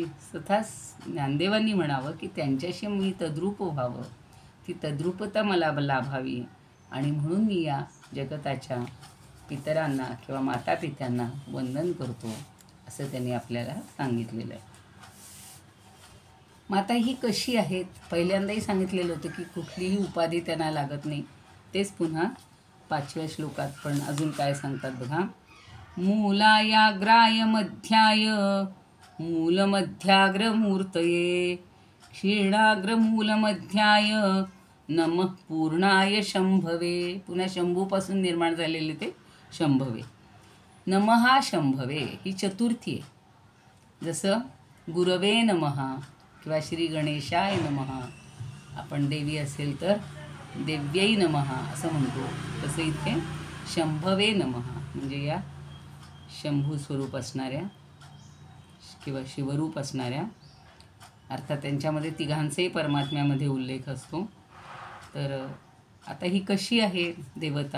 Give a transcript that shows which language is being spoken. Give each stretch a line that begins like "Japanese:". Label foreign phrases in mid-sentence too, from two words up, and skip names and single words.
Marathi: तथा ज्ञानदेवांनी म्हणावं की त्यांच्याशी मी तद्रूप व्हावं, ती तद्रूपता मला लाभावी, आणि म्हणून मी या जगताच्या पितरांना किंवा माता पित्यांना वंदन करतो, असं त्यांनी आपल्याला सांगितलेलं आहे. मग आता ही कशी आहेत? पहिल्यांदाही सांगितलेलं होतं की कुठलीही उपाधी त्यांना लागत नाही. तेच पुन्हा 5व्या श्लोकात पण अजून काय सांगतात बघा.
Sanskrit: मूलायाग्राय मध्याय मूलमध्याग्रमूर्तये क्षीणाग्रमूलमध्याय नमः पूर्णाय शंभवे.
Marathi: पुन्हा शंभूपासून निर्माण झालेले ते शंभवे.
Sanskrit: नमहा शंभवे
Marathi: ही चतुर्थी आहे. जसं
Sanskrit: गुरवे नमः
Marathi: किंवा
Sanskrit: श्री गणेशाय नमः,
Marathi: आपण देवी असेल तर
Sanskrit: देव्यै नमः
Marathi: असं म्हणतो. तसं इथे
Sanskrit: शंभवे नमः
Marathi: म्हणजे या शंभू स्वरूप असणाऱ्या किंवा शिवरूप असणाऱ्या, अर्थात त्यांच्यामध्ये तिघांचाही परमात्म्यामध्ये उल्लेख असतो. तर आता ही कशी आहे देवता?